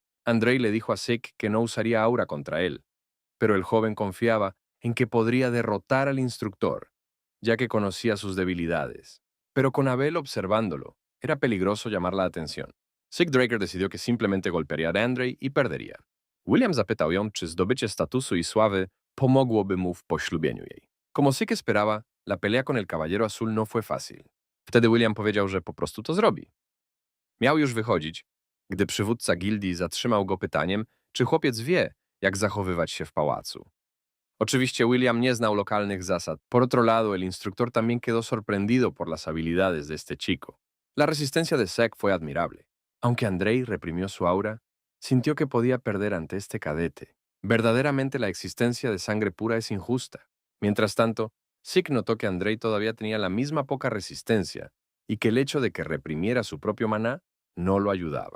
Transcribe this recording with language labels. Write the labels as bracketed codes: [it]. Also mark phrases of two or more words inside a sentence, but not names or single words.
[es] Andrei le dijo a Sig que no usaría aura contra él, pero el joven confiaba en que podría derrotar al instructor, ya que conocía sus debilidades. Pero con Abel observándolo, era peligroso llamar la atención. Sig Draker decidió que simplemente golpearía a Andrei y perdería. [pl] William zapytał ją, czy zdobycie statusu i sławy pomogłoby mu w poślubieniu jej. [es] Como Sig esperaba, la pelea con el Caballero Azul no fue fácil. [pl] Wtedy William powiedział, że po prostu to zrobi. Miał już wychodzić, gdy przywódca gildii zatrzymał go pytaniem, czy chłopiec wie, jak zachowywać się w pałacu. Oczywiście William nie znał lokalnych zasad. [es] Por otro lado, el instructor también quedó sorprendido por las habilidades de este chico. La resistencia de Sek fue admirable. Aunque Andrei reprimió su aura, sintió que podía perder ante este cadete. Verdaderamente la existencia de sangre pura es injusta. Mientras tanto, Sik notó que Andrei todavía tenía la misma poca resistencia y que el hecho de que reprimiera su propio maná no lo ayudaba.